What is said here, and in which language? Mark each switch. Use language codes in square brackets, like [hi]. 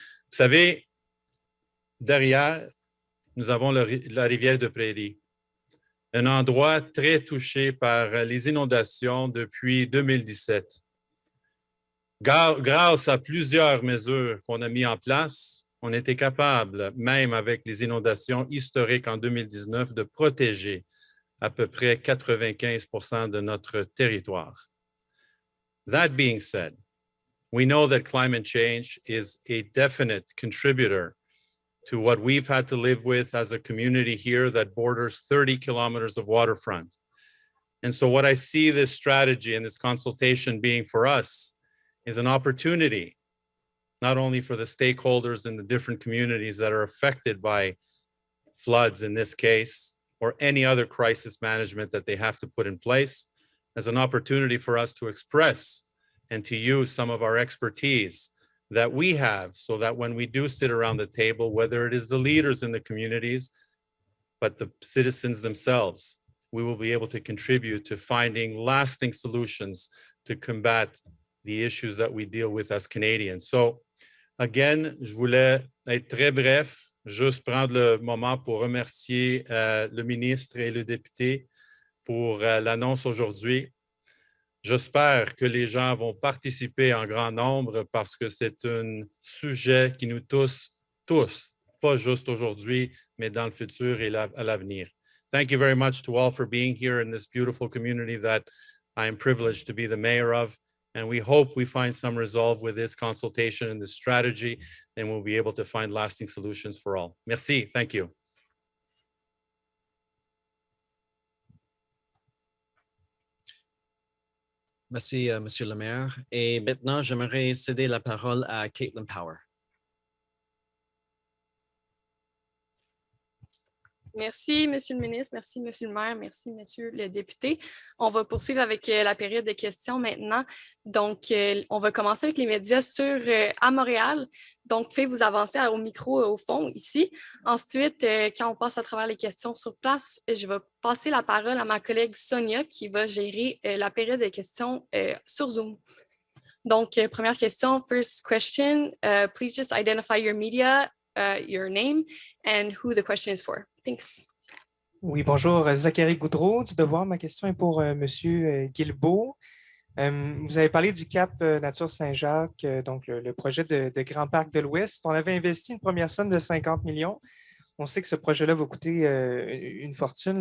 [fr] Vous savez, derrière, nous avons la rivière de Prairie, un endroit très touché par les inondations depuis 2017. Grâce à plusieurs mesures qu'on a mises en place, on était capable, même avec les inondations historiques en 2019, de protéger à peu près 95% de notre territoire. [en] That being said, we know that climate change is a definite contributor to what we've had to live with as a community here that borders 30 kilometers of waterfront. And so what I see this strategy and this consultation being for us is an opportunity, not only for the stakeholders in the different communities that are affected by floods in this case, or any other crisis management that they have to put in place, as an opportunity for us to express and to use some of our expertise that we have so that when we do sit around the table, whether it is the leaders in the communities, but the citizens themselves, we will be able to contribute to finding lasting solutions to combat the issues that we deal with as Canadians. So again, [fr] je voulais être très bref, juste prendre le moment pour remercier le ministre et le député pour l'annonce aujourd'hui. J'espère que les gens vont participer en grand nombre parce que c'est un sujet qui nous touche tous, pas juste aujourd'hui, mais dans le futur et à l'avenir. [en] Thank you very much to all for being here in this beautiful community that I am privileged to be the mayor of. And we hope we find some resolve with this consultation and this strategy, and we'll be able to find lasting solutions for all. Merci. Thank you. [fr] Merci, Monsieur le maire. Et maintenant, j'aimerais céder la parole à Caitlin Power. Merci, Monsieur le ministre. Merci, Monsieur le maire. Merci, Monsieur le député. On va poursuivre avec la période de questions maintenant. Donc, on va commencer avec les médias à Montréal. Donc, faites vous avancer au micro au fond, ici. Ensuite, quand on passe à travers les questions sur place, je vais passer la parole à ma collègue Sonia qui va gérer la période de questions sur Zoom. Donc, première question, [en] first question, please just identify your media, your name, and who the question is for. Thanks. [fr] Oui, bonjour, Zachary Goudreau du Devoir. Ma question est pour Monsieur Guilbeault. Vous avez parlé du Cap Nature Saint-Jacques, donc le projet de Grand Parc de l'Ouest. On avait investi une première somme de 50 millions. On sait que ce projet-là va coûter une fortune.